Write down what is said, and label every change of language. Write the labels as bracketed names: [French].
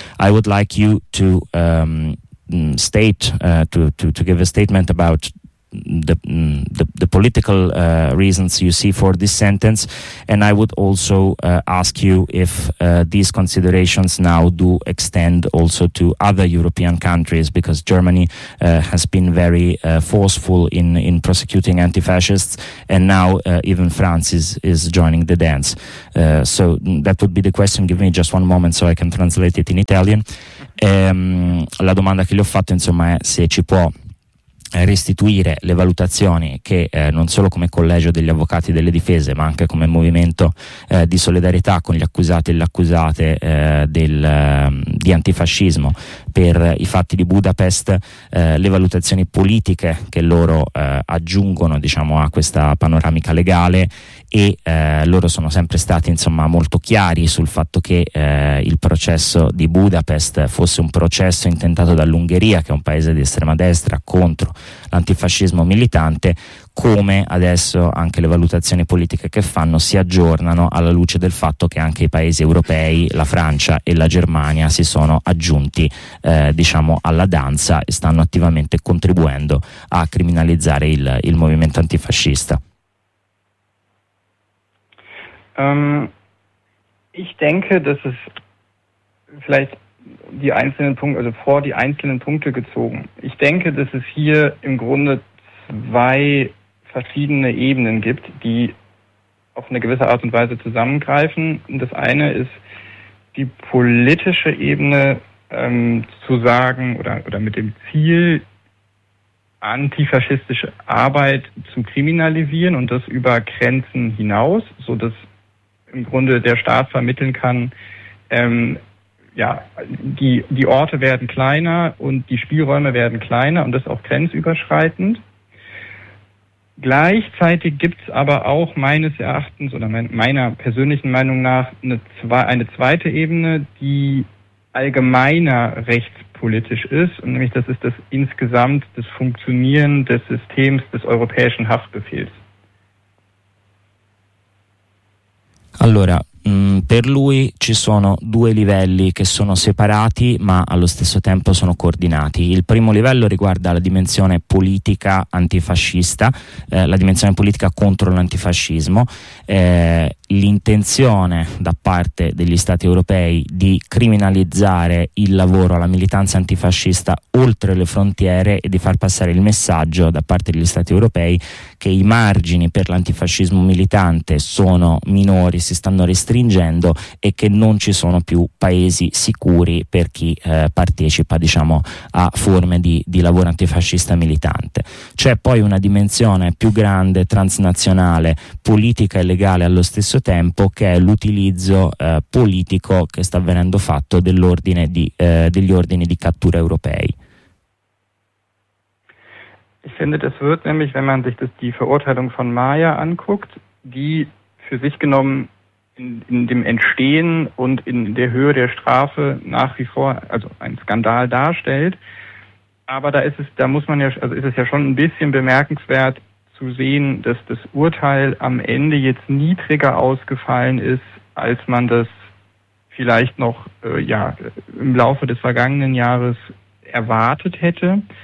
[English] I would like you to state to give a statement about the political reasons you see for this sentence, and I would also ask you if these considerations now do extend also to other European countries, because Germany has been very forceful in prosecuting anti-fascists, and now even France is joining the dance. So that would be the question. Give me just one moment so I can translate it in Italian. [Italian] La domanda che gli ho fatto, insomma, è se ci può restituire le valutazioni che non solo come Collegio degli Avvocati delle Difese, ma anche come movimento di solidarietà con gli accusati e le accusate di antifascismo per i fatti di Budapest, le valutazioni politiche che loro aggiungono, diciamo, a questa panoramica legale, e loro sono sempre stati, insomma, molto chiari sul fatto che il processo di Budapest fosse un processo intentato dall'Ungheria, che è un paese di estrema destra, contro l'antifascismo militante, come adesso anche le valutazioni politiche che fanno si aggiornano alla luce del fatto che anche i paesi europei, la Francia e la Germania, si sono aggiunti alla danza e stanno attivamente contribuendo a criminalizzare il movimento antifascista. [German] Ich denke, dass es vielleicht die einzelnen Punkte, also vor die einzelnen Punkte gezogen. Ich denke, dass es hier im Grunde zwei verschiedene Ebenen gibt, die auf eine gewisse Art und Weise zusammengreifen. Und das eine ist die politische Ebene, zu sagen oder mit dem Ziel, antifaschistische Arbeit zu kriminalisieren und das über Grenzen hinaus, so dass im Grunde der Staat vermitteln kann, die Orte werden kleiner und die Spielräume werden kleiner und das auch grenzüberschreitend. Gleichzeitig gibt es aber auch meines Erachtens oder meiner persönlichen Meinung nach eine zweite Ebene, die allgemeiner rechtspolitisch ist, und nämlich das ist das insgesamt das Funktionieren des Systems des europäischen Haftbefehls. [Italian] Allora, per lui ci sono due livelli che sono separati ma allo stesso tempo sono coordinati. Il primo livello riguarda la dimensione politica antifascista, la dimensione politica contro l'antifascismo, l'intenzione da parte degli stati europei di criminalizzare il lavoro, la militanza antifascista oltre le frontiere e di far passare il messaggio da parte degli stati europei che i margini per l'antifascismo militante sono minori, si stanno restringendo e che non ci sono più paesi sicuri per chi partecipa a forme di lavoro antifascista militante. C'è poi una dimensione più grande, transnazionale, politica e legale allo stesso tempo, che è l'utilizzo politico che sta venendo fatto dell'ordine degli ordini di cattura europei. [German] Ich finde, das wird nämlich, wenn man sich die Verurteilung von Maya anguckt, die für sich genommen in dem Entstehen und in der Höhe der Strafe nach wie vor also einen Skandal darstellt. Aber ist es ja schon ein bisschen bemerkenswert zu sehen, dass das Urteil am Ende jetzt niedriger ausgefallen ist, als man das vielleicht noch im Laufe des vergangenen Jahres erwartet hätte.